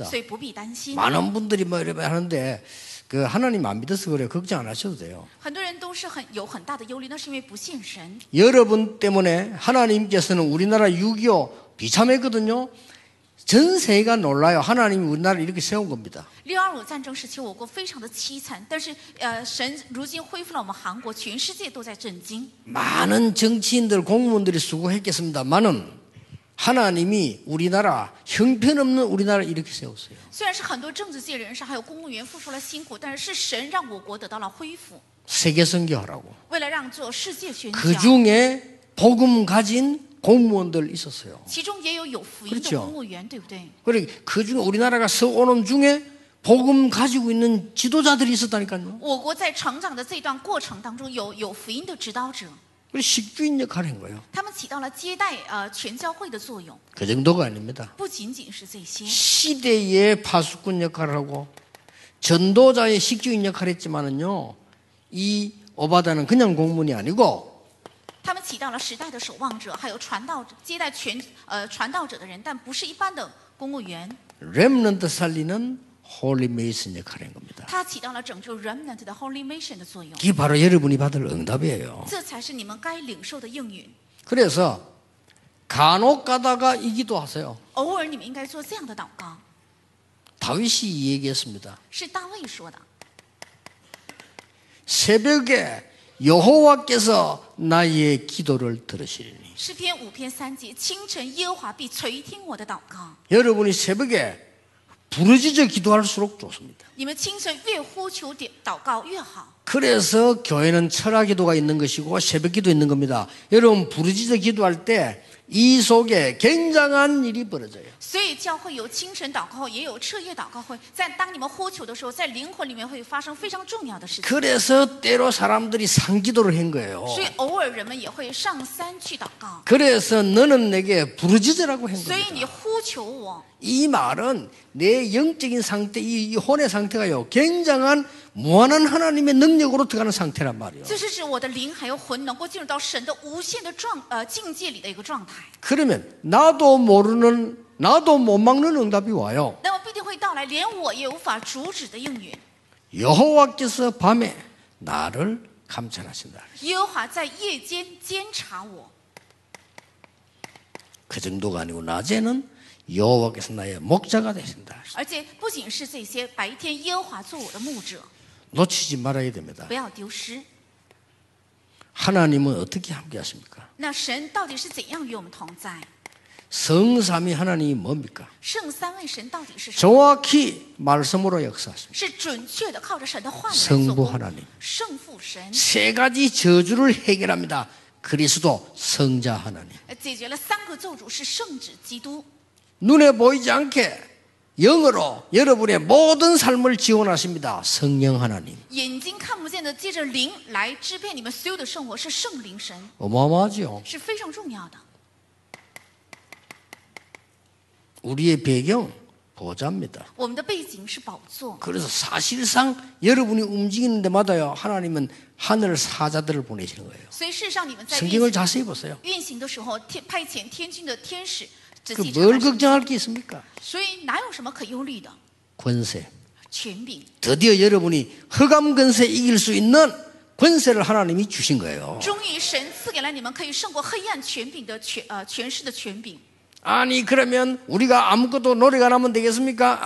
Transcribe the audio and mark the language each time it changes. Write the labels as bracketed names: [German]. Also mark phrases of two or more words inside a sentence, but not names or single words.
[Chinese] 所以不必担心。 [Korean] 많은 분들이 뭐 이렇게 하는데 그 하나님 안 믿어서 그래요. 걱정 안 하셔도 돼요. [Chinese] 很多人都是有很大的忧虑，那是因为不信神。 [Korean] 여러분 때문에 하나님께서는 우리나라 6.25 비참했거든요. 전 세계가 놀라요. 하나님이 우리나라를 이렇게 세운 겁니다. [Chinese] 6.25 战争时期，我国非常的凄惨，但是神如今恢复了我们韩国，全世界都在震惊。 [Korean] 많은 정치인들 공무원들이 수고했겠습니다만은 하나님이 우리나라 형편없는 우리나라를 이렇게 세웠어요. [Chinese] 虽然是很多政治界人士还有公务员付出了辛苦，但是是神让我国得到了恢复。 [Korean] 세계 선교하라고. [Chinese] 为了让做世界宣 [Korean] 그 [Chinese] 教， [Korean] 중에 복음 가진 공무원들 있었어요. [Chinese] 其中也有福音的 [Korean] 그렇죠 [Chinese] 公务员，对不对？ [Korean] 그리고 그 중에 우리나라가 서오는 중에 복음 가지고 있는 지도자들이 있었다니까요. [Chinese] 我国在成长的这段过程当中，有福音的指导者， [Korean] 그래서 식주인 역할을 한 거예요. [Chinese] 他们起到了接待全教会的作用， [Korean] 그 정도가 아닙니다. [Chinese] 不仅仅是这些。 [Korean] 시대의 파수꾼 역할을 하고 전도자의 식주인 역할을 했지만은요, 이 오바다는 그냥 공문이 아니고 [Chinese] 他们起到了时代的守望者，还有传道者，接待传道者的人，但不是一般的公务员。 [Korean] 렘넌트 살리는 [English] holy mission [Korean] 역할을 한 겁니다. [Chinese] 他起到了拯救 remnant 的 [English] holy mission [Chinese] 的作用， [Korean] 이게 바로 여러분이 받을 응답이에요. [Chinese] 这才是你们该领受的应允。 [Korean] 그래서 간혹 가다가 이 기도하세요. [Chinese] 偶尔你们应该做这样的祷告， [Korean] 다윗이 이 얘기했습니다. [Chinese] 是大卫说的。 [Korean] 새벽에 여호와께서 나의 기도를 들으시리니. [Chinese] 诗篇5篇3节，清晨耶和华必垂听我的祷告。 [Korean] 여러분이 새벽에 부르짖어 기도할수록 좋습니다. [Chinese] 你们清晨越呼求祷告越好。 [Korean] 그래서 교회는 철학 기도가 있는 것이고 새벽 기도 있는 겁니다. 여러분 부르짖어 기도할 때 이 속에 굉장한 일이 벌어져요. [Chinese] 所以教会有清晨祷告会，也有彻夜祷告会。在当你们呼求的时候，在灵魂里面会发生非常重要的事情。 [Korean] 그래서 때로 사람들이 상기도를 한 거예요. [Chinese] 所以偶尔人们也会上山去祷告。 [Korean] 그래서 너는 내게 부르짖으라고 한 [Chinese] 所以你 [Korean] 겁니다. [Chinese] 呼求我， [Korean] 이 말은 내 영적인 상태, 이 혼의 상태가요, 굉장한 무한한 하나님의 능력으로 들어가는 상태란 말이에요. [Chinese] 这是指我的灵还有魂能够进入到神的无限的境界里的一个状态。 [Korean] 그러면 나도 못 막는 응답이 와요. [Chinese] 那么必定会到来，连我也无法阻止的应允。 [Korean] 여호와께서 밤에 나를 감찰하신다. [Chinese] 耶和华在夜间监察我， [Korean] 그 정도가 아니고 낮에는 여호와께서 나의 목자가 되신다. [Chinese] 而且不仅是这些，白天耶和华做我的牧者， [Korean] 놓치지 말아야 됩니다. [Chinese] 不要丢失。 [Korean] 하나님은 어떻게 함께 하십니까? [Chinese] 那神到底是怎样与我们同在？ [Korean] 성삼위 하나님이 뭡니까? [Chinese] 圣三位神到底是什么？ [Korean] 정확히 말씀으로 역사하십니다. [Chinese] 是准确的靠着神的话语来 [Korean] 성부 [Chinese] 做工。 [Korean] 하나님. [Chinese] 圣父神 [Korean] 세 가지 저주를 해결합니다. 그리스도 성자 하나님. [Chinese] 解决了3个咒诅，是圣子基督。 [Korean] 눈에 보이지 않게 영으로 여러분의 모든 삶을 지원하십니다. 성령 하나님. [Chinese] 眼睛看不见的，借着灵来支配你们所有的生活，是圣灵神， [Korean] 어마어마하죠. [Chinese] 是非常重要的。 [Korean] 우리의 배경 보좌입니다. [Chinese] 我们的背景是宝座， [Korean] 그래서 사실상 여러분이 움직이는 데마다요, 하나님은 하늘 사자들을 보내시는 거예요. [Chinese] 所以事实上你们在 [Korean] 성경을 자세히 보세요. [Chinese] 运行的时候，派遣天军的天使仔 [Korean] 그 [Chinese] 细查 [Korean] 뭘 [Chinese] 看， [Korean] 걱정할 게 있습니까? [Chinese] 所以哪有什么可忧虑的？ [Korean] 권세. [Chinese] 权柄， [Korean] 드디어 여러분이 흑암 권세 이길 수 있는 권세를 하나님이 주신 거예요. [Chinese] 终于神赐给了你们可以胜过黑暗权柄的权势的权柄。 [Korean] 아니 그러면 우리가 아무것도 노력 안 하면 되겠습니까?